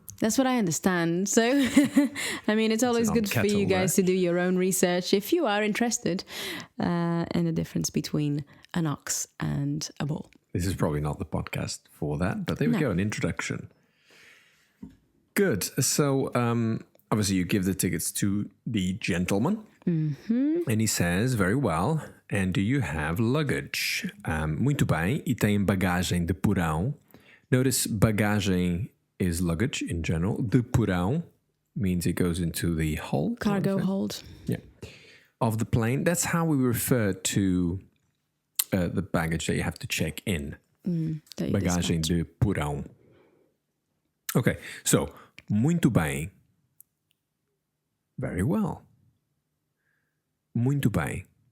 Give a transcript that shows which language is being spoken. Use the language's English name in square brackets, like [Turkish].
[English] That's what I understand. So, I mean, it's always good for you guys to do your own research if you are interested in the difference between an ox and a bull. This is probably not the podcast for that, but there we go, an introduction. Good. So, obviously, you give the tickets to the gentleman, and he says, very well, and do you have luggage? [Portuguese] Muito bem, e tem bagagem de porão. [English] Notice bagagem is luggage in general. De porão means it goes into the hold. Cargo hold. Yeah. Of the plane. That's how we refer to the baggage that you have to check in. [Portuguese] Bagagem de porão. [English] Okay, so, [Portuguese] muito bem. [English] Very well. [Portuguese] Muito bem.